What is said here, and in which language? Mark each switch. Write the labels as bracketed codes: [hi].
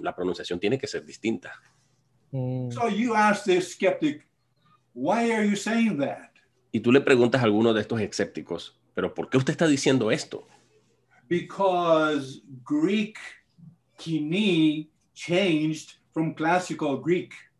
[es] La pronunciación tiene que ser distinta. [en] So you ask this skeptic, why are you saying that? [es] Y tú le preguntas a alguno de estos escépticos, ¿pero por qué usted está diciendo esto? [en] Because Greek Koiné changed from classical Greek?